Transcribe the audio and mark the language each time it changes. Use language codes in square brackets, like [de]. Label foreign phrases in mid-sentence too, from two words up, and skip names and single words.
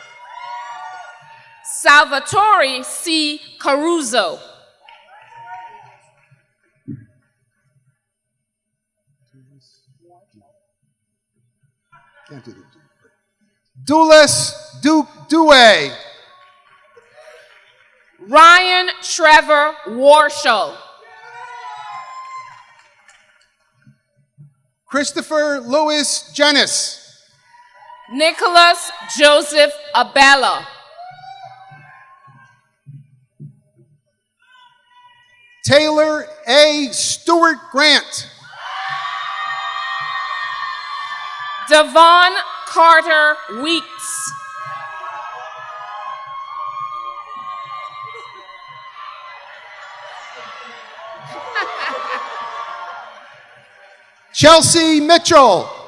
[en] Salvatore C. Caruso. Dulis Due. Ryan Trevor Warshall. Christopher Lewis Jenis. Nicholas Joseph Abella. Taylor A. Stewart Grant. Devon Carter Weeks. Chelsea Mitchell.